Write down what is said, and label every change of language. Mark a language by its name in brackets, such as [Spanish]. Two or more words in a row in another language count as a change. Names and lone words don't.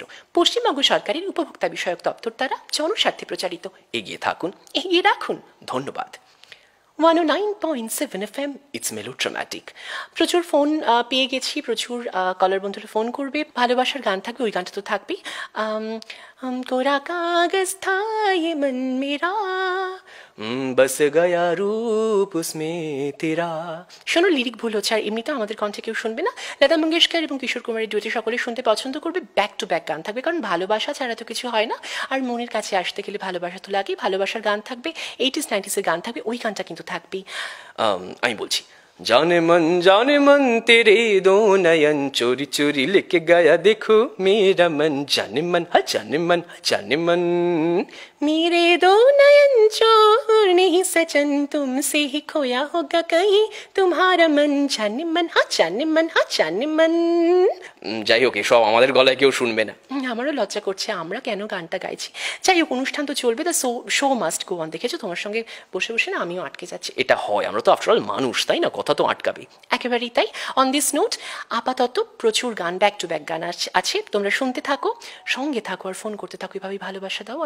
[Bangla] পশ্চিমবঙ্গ সরকারের উপভোক্তা বিষয়ক দপ্তর দ্বারা জনস্বার্থে প্রচারিত। এগিয়ে থাকুন, এগিয়ে রাখুন। ধন্যবাদ। 109.7 FM, [English] it's melodramatic. [Bangla] প্রচুর ফোন পেয়ে গেছি, প্রচুর কলার বন্ধুরা ফোন করবে, ভালোবাসার গান থাকবে, ওই গানটা তো থাকবেই। [Hindi] कोरा कागज़ था ये मन मेरा, बस गया रूप उसमें तेरा। [Bangla] শোনো, লিরিক ভুল হচ্ছে, আর এমনি তো আমাদের কণ্ঠে কেউ শুনবে না। লতা মঙ্গেশকর এবং কিশোর কুমারের ডুয়েটে সকলে শুনতে পছন্দ করবে। [English] back to back [Bangla] গান থাকবে, কারণ ভালোবাসা ছাড়া তো কিছু হয় না। আর মনের কাছে আসতে গেলে ভালোবাসা তো লাগেই। ভালোবাসার গান থাকবে, 80s 90s গান থাকবে, ওই গানটা কিন্তু থাকবেই। আমি বলছি, [Hindi] जाने मन तेरे दो नयन चोरी चोरी लेके गया देखो मेरा मन, जाने मन हा जाने मन हा जाने मन। मेरे दो नयन चोर नहीं सजन, तुमसे ही खोया होगा कहीं तुम्हारा मन, जाने मन हा जाने मन हा जाने मन। [Bangla] যাই হোক, এসব আমাদের গলায় কেউ শুনবে না। আমারও লজ্জা করছে, আমরা কেন গানটা গাইছি। যাই হোক, অনুষ্ঠান তো চলবে, [English] the show must go on. [Bangla] দেখেছো, তোমার সঙ্গে বসে বসে না আমিও আটকে যাচ্ছি। এটা হয়, আমরা তো [English] after all [Bangla] মানুষ, তাই না? কত কথা তো আটকাবে। একেবারেই তাই। [English] on this note [Bangla] আপাতত প্রচুর গান, [English] back to back [Bangla] গান আছে, তোমরা শুনতে থাকো, সঙ্গে থাকো আর ফোন করতে থাকো, এভাবেই ভালোবাসা দাও।